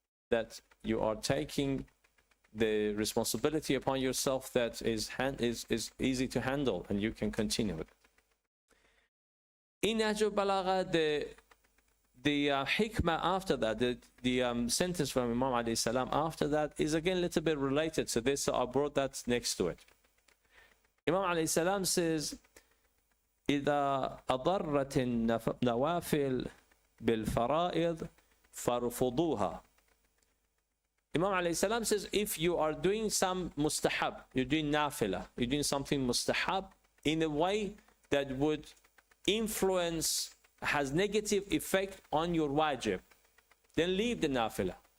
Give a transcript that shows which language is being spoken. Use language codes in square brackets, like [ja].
[en] that you are taking the responsibility upon yourself that is easy to handle, and you can continue with it. In Nahj al-Balagha, the hikmah after that, the sentence from Imam alayhi salam after that is again a little bit related to this, so I brought that next to it. Imam alayhi salam says, [ar] إذا أضرت النوافل بالفرائض فارفضوها. [en] Imam alayhi salam says, if you are doing some mustahab, you're doing nafila, you're doing something mustahab in a way that would influence, has negative effect on your wajib, then leave the nafila.